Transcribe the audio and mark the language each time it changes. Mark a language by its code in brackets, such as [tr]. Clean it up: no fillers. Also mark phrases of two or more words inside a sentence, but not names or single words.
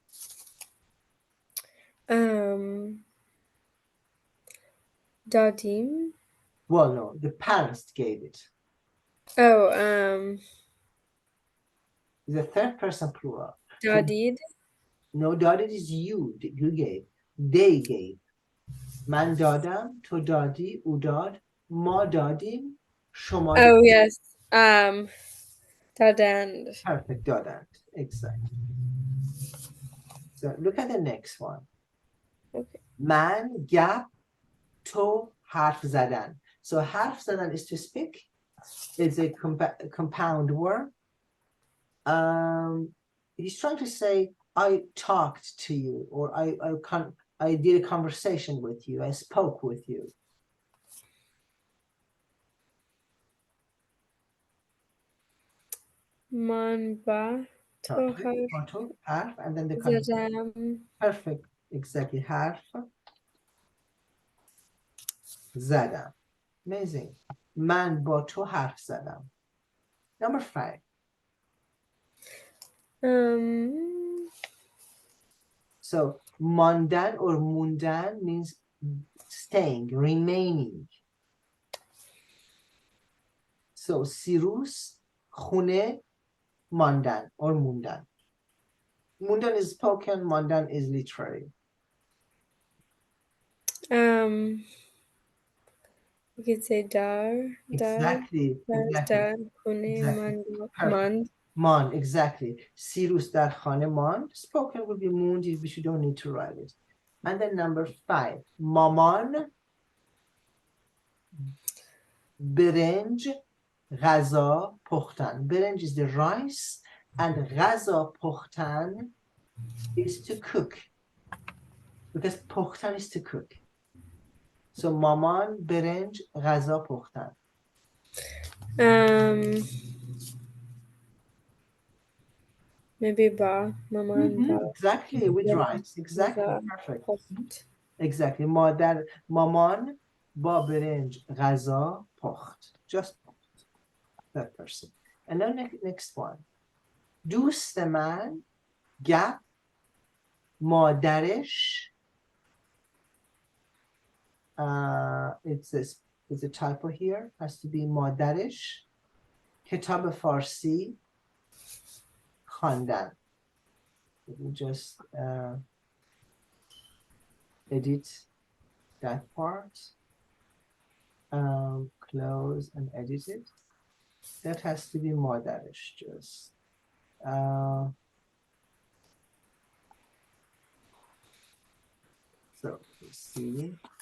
[fa] Dadim. [en] Well, no, the parents gave it. Oh, It's a third person plural. [fa] Dadid. [en] No, dadid is you gave. They gave. [fa] من دادم، تو دادی، او داد، ما دادیم، شما [en] Oh, yes. دادند. [fa] perfect دادند. [en] Exactly. So look at the next one. Okay. [fa] من گپ تو حرف زدن. [en] So [fa] حرف زدن [en] is to speak. It's a compound word. He's trying to say I talked to you, or I did a conversation with you. I spoke with you. [fa] من با تو حرف با تو حرف [en] and then the [fa] زدم. [en] perfect exactly [fa] حرف زدم. Amazing. من با تو حرف زدم. [en] Number 5. So ماندن or موندن means staying, remaining. [fa] So سیروس خونه ماندن or موندن. [en] موندن is spoken, ماندن is literary. You could say dar. Exactly. [fa] در. خونه. [en] Exactly. [fa] Mand. [en] Mond, exactly. [fa] سیروس در خانه ماند. [en] Spoken would be mooned, but you don't need to write it. And then number 5. [fa] مامان برنج غذا پختن. [en] برنج is the rice and [fa] غذا پختن [en] is to cook. Because پختن is to cook. So [fa] مامان برنج غذا پختن. Maybe با. مامان با. [en] Exactly, with rice. Exactly, perfect. Exactly. [fa] مامان با برنج غذا پخت. [en] Just that person. And now next one. [fa] دوست من گپ مادرش [en] it's a typo here, has to be [fa] مادرش کتاب فارسی خواندن. [en] Let me just edit that part, close and edit it. That has to be مادرش just. So let's see.